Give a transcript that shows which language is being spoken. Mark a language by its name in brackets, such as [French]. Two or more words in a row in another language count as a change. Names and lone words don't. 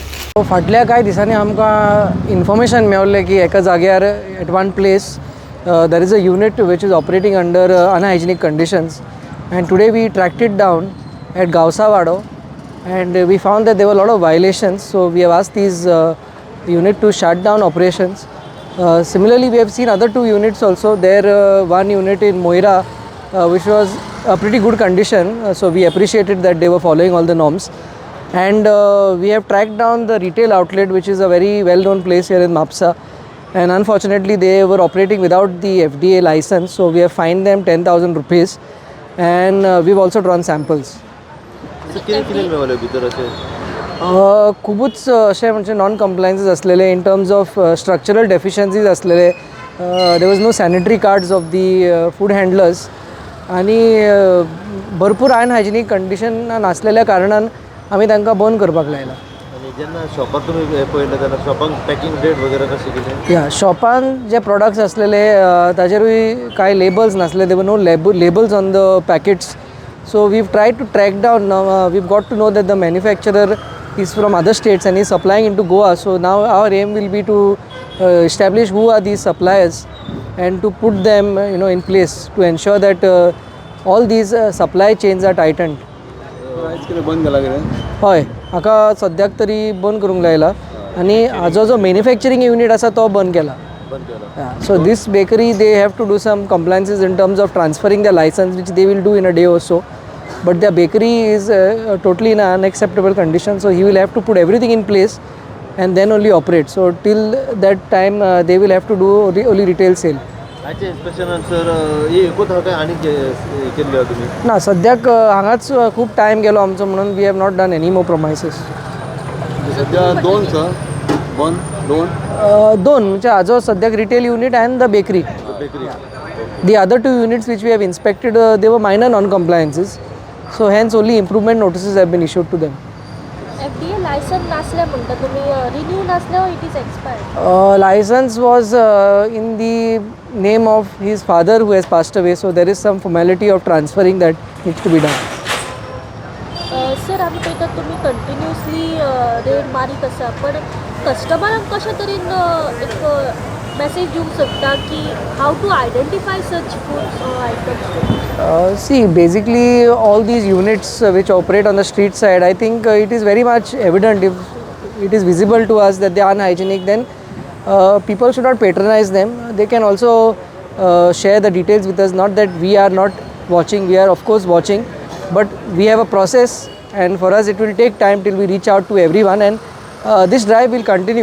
[Konkani] फाटल्या कांय दिसांनी आमकां इन्फॉर्मेशन मेळ्ळें की एका जाग्यार [English] at one place there is a unit which is operating under unhygienic conditions, and today we tracked it down at Gausawado, and we found that there were a lot of violations. So we have asked these unit to shut down operations. Similarly, we have seen other two units also. There one unit in Moira which was a pretty good condition, so we appreciated that they were following all the norms. And we have tracked down the retail outlet, which is a very well known place here in Mapsa, and unfortunately they were operating without the FDA license, so we have fined them 10,000 rupees, and we've also drawn samples. [Marathi] खूपच असे म्हणजे [English] non compliances असलेले in terms of structural deficiencies असलेले. there was no sanitary cards of the food handlers, [Konkani] आणि भरपूर [English] unhygienic condition [Konkani] नासलेल्या कारणान आमी तांकां बंद करपाक लायला. जेन्ना शॉपार तुमी पळयलें जाल्यार शॉपान पॅकींग डेट वगैरे कशें कितें? या शॉपान जे प्रोडक्ट्स असलेले ताजेरूय कांय लेबल्स नासले. [English] There no labels on the packets. So we've tried to track down. we've got to know that the manufacturer is from other states and is supplying into Goa. So now our aim will be to establish who are these suppliers and to put them in place to ensure that all these supply chains are tightened. [Konkani] हय, हाका सद्याक तरी बंद करूंक लायला, आनी हाजो जो मॅन्युफॅक्चरींग युनिट आसा तो बंद केला. [English] So this bakery, they have to do some compliances in terms of transferring their license, which they will do in a day or so. But their bakery is totally in an unacceptable condition, so he will have to put everything in place and then only operate. So till that time they will have to do only retail sale. [Konkani] हाचे इन्स्पेक्शनान सर एकूच हाका आनी केल्ले तुमी? ना, सद्याक हांगाच खूब टायम गेलो आमचो, म्हणून [English] वी हॅव नॉट डन एनी मोर प्रोमायसीस. [Konkani] सद्या दोन सर, दोन म्हणजे हाजो सद्याक [English] retail unit and the bakery. The other two units which we have inspected, they were minor non-compliances. So hence only improvement notices have been issued to them. FDA license nasle [Konkani] म्हणटा तुम्ही, [English] renew nasle or it is expired? License was in the name of his father who has passed away, so there is some formality of transferring that needs to be done. [Konkani] सर आमी पळयता तुम्ही कंटिन्युअसली रेड मारीत आसा, पण कस्टमरांक कशा तरेन एक मेसेज दिवंक शकता की [English] हाउ टू आयडेंटिफाय सच फूड्स or items? See, basically all these units which operate on the street side, I think it is very much evident. If it is visible to us that they are unhygienic, then people should not patronize them. They can also share the details with us. Not that we are not watching, we are of course watching, but we have a process, and for us it will take time till we reach out to everyone, and this drive will continue.